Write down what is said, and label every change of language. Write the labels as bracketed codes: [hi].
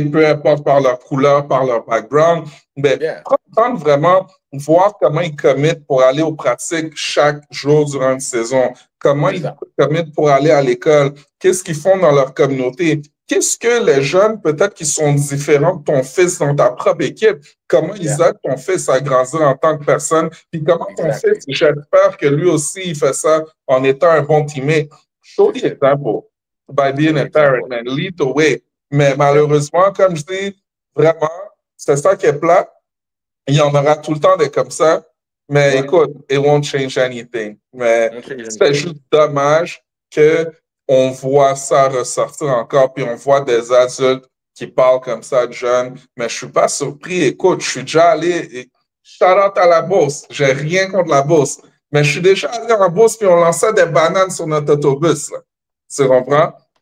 [fr] Peu importe par leur couleur, par leur background, ben, prendre vraiment, voir comment ils commettent pour aller aux pratiques chaque jour durant une saison, comment ils commettent pour aller à l'école, qu'est-ce qu'ils font dans leur communauté. Qu'est-ce que les jeunes, peut-être qui sont différents de ton fils dans ta propre équipe, comment ils aident ton fils à grandir en tant que personne, puis comment ton fils, j'espère que lui aussi, il fait ça en étant un bon teammate. [en] Show the example by being a parent, man. Lead the way. [fr] Mais malheureusement, comme je dis, vraiment, c'est ça qui est plat. Il y en aura tout le temps des comme ça. Mais écoute, [en] it won't change anything. [fr] Mais c'est juste dommage que on voit ça ressortir encore, puis on voit des adultes qui parlent comme ça de jeunes. Mais je suis pas surpris. Écoute, je suis déjà allé, shout out à la Beauce. J'ai rien contre la Beauce. Mais je suis déjà allé en Beauce, puis on lançait des bananes sur notre autobus. Là. Tu comprends?